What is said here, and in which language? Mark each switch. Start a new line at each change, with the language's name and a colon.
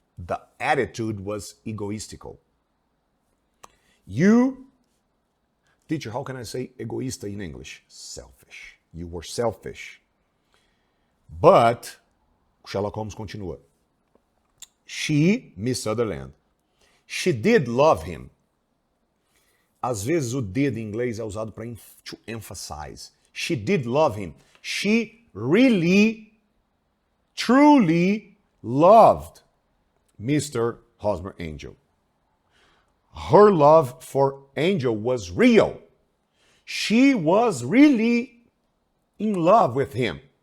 English: The attitude was egoistical. You, teacher, how can I say egoísta in English? Selfish. You were selfish. But, Sherlock Holmes continua. She, Miss Sutherland, she did love him.
Portuguese: Às vezes o did em inglês é usado para
English: to emphasize. She did love him. She really, truly loved Mr. Hosmer Angel. Her love for Angel was real. She was really in love with him.